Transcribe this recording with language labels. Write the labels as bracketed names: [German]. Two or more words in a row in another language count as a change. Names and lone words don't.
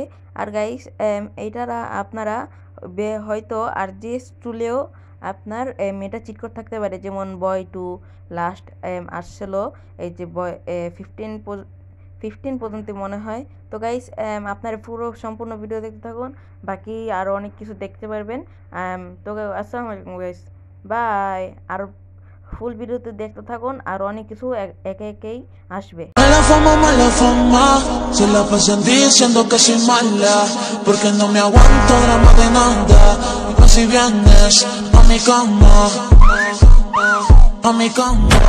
[Bangla] আর গাইস এইটারা আপনারা হয়তো আরজিএস টুলেও আপনার এটা [English] cheat code [Bangla] থাকতে পারে, যেমন বয় 2 লাস্ট আসছিল এই যে বয় 15 পর্যন্ত মনে হয়। তো গাইস আপনার পুরো সম্পূর্ণ ভিডিও দেখতে থাকুন, বাকি আরও অনেক কিছু দেখতে পারবেন। তো আসসালামু আলাইকুম গাইস, বাই। আর ফুল ভিডিওতে দেখতে থাকুন, আর অনেক কিছু একে একেই আসবে। [Spanish] Mala fama, se la pasan diciendo que soy mala, porque no me aguanto drama de nada. Y pues si vienes a mi cama, a mi cama.